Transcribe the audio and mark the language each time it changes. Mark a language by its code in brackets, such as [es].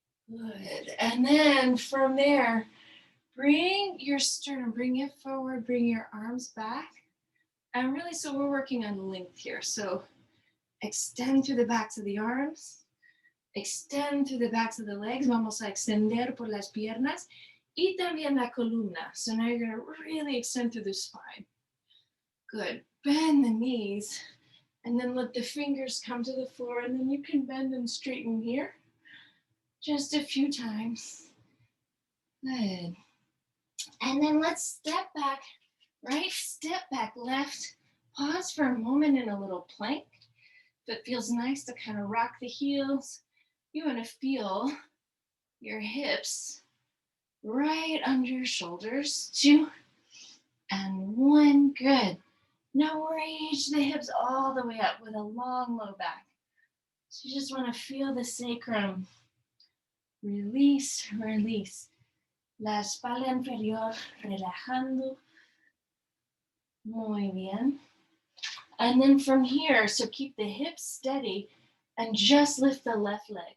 [en] Good. And then from there, bring your sternum, bring it forward, bring your arms back. And really, so we're working on length here. So extend through the backs of the arms, extend through the backs of the legs. [es] Vamos a extender por las piernas y también la columna. [en] So now you're going to really extend through the spine. Good. Bend the knees and then let the fingers come to the floor, and then you can bend and straighten here just a few times. Good. And then let's step back, right? Step back, left. Pause for a moment in a little plank. If it feels nice to kind of rock the heels, you want to feel your hips right under your shoulders. 2 and 1. Good. Now reach the hips all the way up with a long low back. So you just want to feel the sacrum. Release, release. [es] La espalda inferior relajando. Muy bien. [en] And then from here, so keep the hips steady and just lift the left leg.